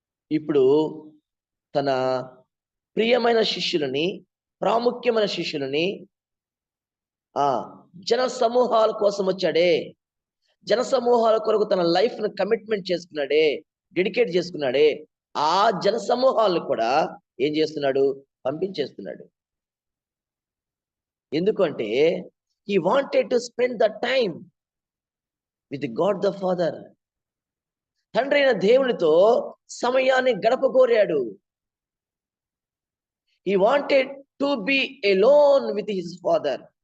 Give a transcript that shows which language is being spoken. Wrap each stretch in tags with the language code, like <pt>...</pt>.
<te>ఇప్పుడు తన ప్రియమైన శిష్యులని, ప్రాముఖ్యమైన శిష్యులని జన సమూహాల కోసం వచ్చాడే, జన సమూహాల కొరకు తన లైఫ్ ను కమిట్మెంట్ చేసుకున్నాడే, డెడికేట్ చేసుకున్నాడే, ఆ జన సమూహాలను కూడా ఏం చేస్తున్నాడు? పంపించేస్తున్నాడు.</te> <en>ఎందుకంటే he wanted to spend the time with God the Father.</en> <te>తండ్రి అయిన దేవునితో సమయాన్ని గడపగోరాడు.</te> <en>He wanted to be alone with his father.</en>